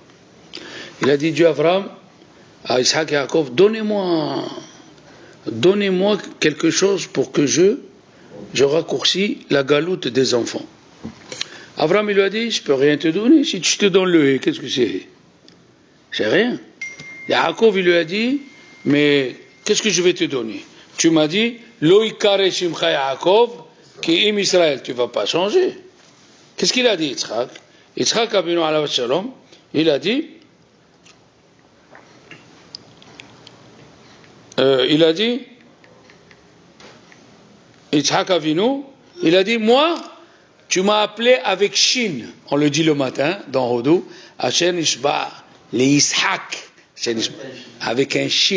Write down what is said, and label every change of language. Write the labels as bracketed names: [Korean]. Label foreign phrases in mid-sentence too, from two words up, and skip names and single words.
[French] Il a dit, Dieu Abraham, à Isaac et Yaakov, donnez-moi quelque chose pour que je raccourcis la galoute des enfants. Abraham il lui a dit, je peux rien te donner, si je te donne le hé, qu'est-ce que c'est? C'est rien. Yaakov il lui a dit, mais qu'est-ce que je vais te donner? Tu m'as dit, [Hebrew] לא יקרא שמך יעקב כי אם ישראל, [French] tu ne vas pas changer. Qu'est-ce qu'il a dit Yitzhak? [Hebrew] יצחק אבינו עליו שלום, [French] il a dit, il a dit, [Hebrew] יצחק אבינו, [French] il a dit, moi, tu m'as appelé avec Shin. On le dit le matin dans Hodou, [Hebrew] השם ישבע, [French] les Yitzhak, avec un Shin.